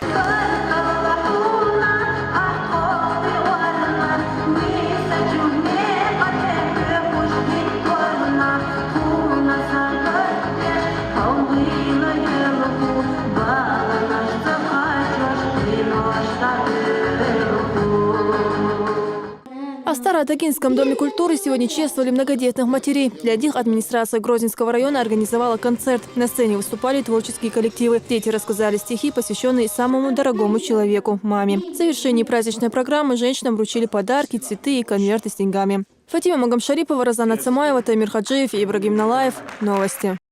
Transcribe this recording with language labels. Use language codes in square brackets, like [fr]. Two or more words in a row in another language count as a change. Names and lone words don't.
[ru] А в Старо-Тагинском доме культуры сегодня чествовали многодетных матерей. Для них администрация Грозненского района организовала концерт. На сцене выступали творческие коллективы. Дети рассказали стихи, посвященные самому дорогому человеку – маме. В завершении праздничной программы женщинам вручили подарки, цветы и конверты с деньгами. Фатима Магомшарипова, Розана Цамаева, Таймир Хаджиев и Ибрагим Налаев. Новости.